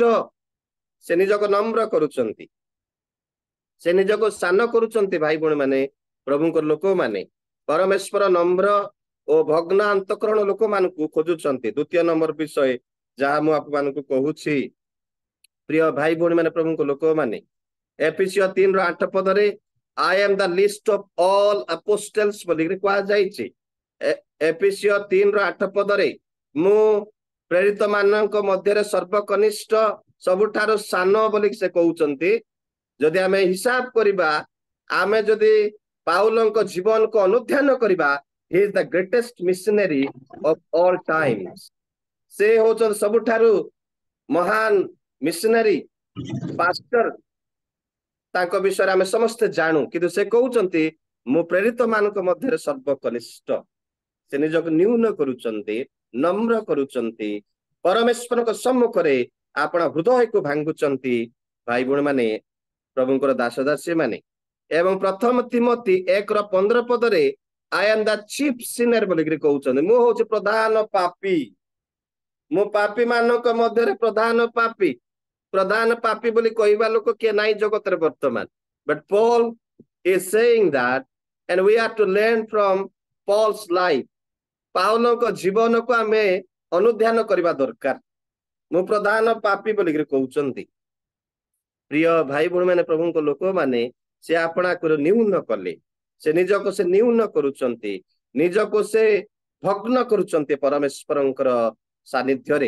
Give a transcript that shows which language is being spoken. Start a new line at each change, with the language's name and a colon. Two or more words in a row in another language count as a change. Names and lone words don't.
Odia: ସେ ନିଜକୁ ନମ୍ର କରୁଛନ୍ତି, ସେ ନିଜକୁ ସାନ କରୁଛନ୍ତି। ଭାଇ ଭଉଣୀ ମାନେ, ପ୍ରଭୁଙ୍କ ଲୋକମାନେ ପରମେଶ୍ୱର ନମ୍ର ଓ ଭଗ୍ନ ଅନ୍ତଃକରଣ ଲୋକମାନଙ୍କୁ ଖୋଜୁଛନ୍ତି। ଦ୍ୱିତୀୟ ନମ୍ବର ବିଷୟ ଯାହା ମୁଁ ଆପଣମାନଙ୍କୁ କହୁଛି, ପ୍ରିୟ ଭାଇ ଭଉଣୀ ମାନେ, ପ୍ରଭୁଙ୍କ ଲୋକମାନେ, ଏଫେସୀୟ 3:8 ପଦରେ
English: I am the least of all apostles
Odia: ବୋଲି କୁହାଯାଇଛି। ଏଫେସୀୟ 3:8 ପଦରେ ମୁଁ ପ୍ରେରିତ ମାନଙ୍କ ମଧ୍ୟରେ ସର୍ବକନିଷ୍ଠ, ସବୁଠାରୁ ସାନ ବୋଲି ସେ କହୁଛନ୍ତି। ଯଦି ଆମେ ହିସାବ କରିବା, ଆମେ ଯଦି ପାଉଲଙ୍କ ଜୀବନକୁ ଅନୁଧ୍ୟାନ କରିବା,
English: he is the greatest missionary of all times।
Odia: ସେ ହଉଛନ୍ତି ସବୁଠାରୁ ମହାନ ମିଶନାରୀ, ପାଷ୍ଟର। ତାଙ୍କ ବିଷୟରେ ଆମେ ସମସ୍ତେ ଜାଣୁ, କିନ୍ତୁ ସେ କହୁଛନ୍ତି ମୁଁ ପ୍ରେରିତ ମାନଙ୍କ ମଧ୍ୟରେ ସର୍ବକନିଷ୍ଠ। ସେ ନିଜକୁ ନ୍ୟୁନ କରୁଛନ୍ତି, ନମ୍ର କରୁଛନ୍ତି, ପରମେଶ୍ୱରଙ୍କ ସମ୍ମୁଖରେ ଆପଣ ହୃଦୟକୁ ଭାଙ୍ଗୁଛନ୍ତି। ଭାଇ ଭଉଣୀ ମାନେ, ପ୍ରଭୁଙ୍କର ଦାସ ଦାସୀ ମାନେ। ଏବଂ ପ୍ରଥମ ତିମୋଥୀ 1:15 ପଦରେ
English: I am the chief sinner
Odia: ବୋଲିକିରି କହୁଛନ୍ତି। ମୁଁ ହଉଛି ପ୍ରଧାନ ପାପୀ, ମୁଁ ପାପୀ ମାନଙ୍କ ମଧ୍ୟରେ ପ୍ରଧାନ ପାପୀ। ପ୍ରଧାନ ପାପୀ ବୋଲି କହିବା ଲୋକ କିଏ ନାହିଁ ଜଗତରେ ବର୍ତ୍ତମାନ।
English: But Paul is saying that, and we have to learn from Paul's life।
Odia: ପାଉଲଙ୍କ ଜୀବନକୁ ଆମେ ଅନୁଧ୍ୟାନ କରିବା ଦରକାର। ମୁଁ ପ୍ରଧାନ ପାପୀ ବୋଲିକିରି କହୁଛନ୍ତି। ପ୍ରିୟ ଭାଇ ଭଉଣୀ ମାନେ, ପ୍ରଭୁଙ୍କ ଲୋକମାନେ, ସେ ଆପଣାକୁ ନ୍ୟୁନ କଲେ। ସେ ନିଜକୁ ସେ ନ୍ୟୁନ କରୁଛନ୍ତି, ନିଜକୁ ସେ ଭଗ୍ନ କରୁଛନ୍ତି ପରମେଶ୍ୱରଙ୍କର ସାନ୍ନିଧ୍ୟରେ।